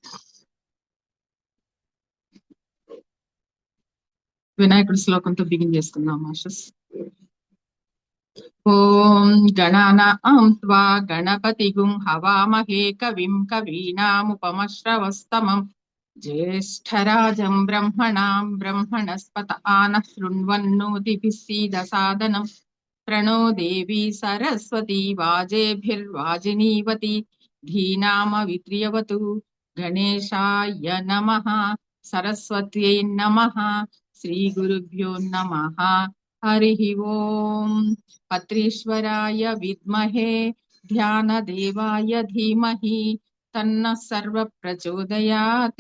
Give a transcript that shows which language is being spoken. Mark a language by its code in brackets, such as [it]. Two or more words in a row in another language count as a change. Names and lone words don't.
[te] వినాయకుడి శ్లోకంతో బిగిన్ చేసుకుందాం మాస్టర్స్. [sa] ఓం గణానాం త్వా గణపతిగుం హవామహే కవిం కవీనాముపమశ్రవస్తమం జ్యేష్ఠరాజం బ్రహ్మణాం బ్రహ్మణస్పత ఆనః శృణ్వన్నోతిభిः सीदसादनं प्रणो देवी सरस्वती वाजेभिर्वाजिनीवती धीनामवित्र्यवतु गणेशाय नमः सरस्वत्यै नमः श्रीगुरुभ्यो नमः हरिः ओम् पत्रीश्वराय विद्महे ध्यानदेवाय धीमहि तन्नः सर्वः प्रचोदयात्।